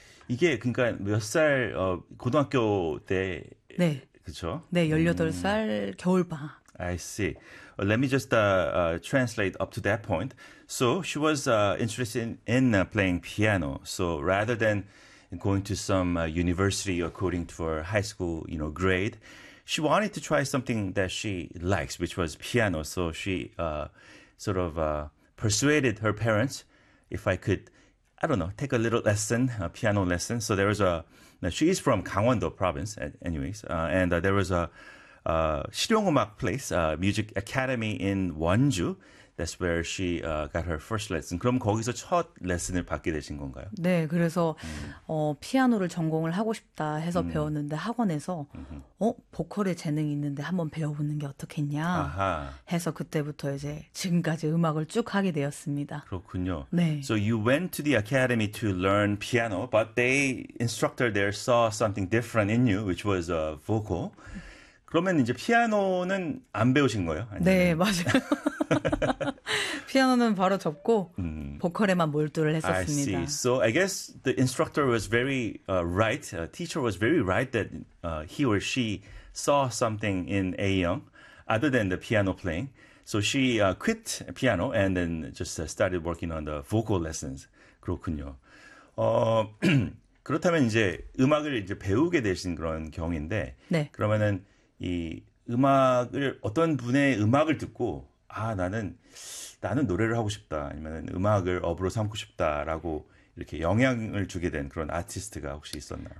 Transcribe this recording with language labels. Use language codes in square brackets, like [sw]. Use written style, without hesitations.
[ko] 이게 그러니까 몇 살, 고등학교 때, 네. 그쵸? 네, 18살 겨울방학. [en] I see. Let me just translate up to that point. So she was interested in playing piano. So rather than going to some university according to her high school, grade, she wanted to try something that she likes, which was piano. So she sort of persuaded her parents, if I could, I don't know, take a little lesson, a piano lesson. So there was a, now she is from Gangwon-do province, anyways, and there was a 실용음악 place, music academy in Wonju. That's where she got her first lesson. [ko] 그럼 거기서 첫 레슨을 받게 되신 건가요? 네, 그래서 피아노를 전공을 하고 싶다 해서 배웠는데 학원에서 보컬에 재능이 있는데 한번 배워보는 게 어떻겠냐 해서 그때부터 이제 지금까지 음악을 쭉 하게 되었습니다. 그렇군요. 네. [en] So you went to the academy to learn piano, but the instructor there saw something different in you, which was a vocal. [ko] 그러면 이제 피아노는 안 배우신 거예요? 네, 아니면은 맞아요. 피아노는 바로 접고 보컬에만 몰두를 [en] I see. [ko] 했었습니다. [en] So I guess the instructor was very right. Teacher was very right that he or she saw something in A-young other than the piano playing. So she quit piano and then just started working on the vocal lessons. [ko] 그렇군요. 그렇다면 이제 음악을 이제 배우게 되신 그런 경우인데, 네. 그러면은 이 음악을 어떤 분의 음악을 듣고 아 나는 노래를 하고 싶다 아니면 음악을 업으로 삼고 싶다라고 이렇게 영향을 주게 된 그런 아티스트가 혹시 있었나요?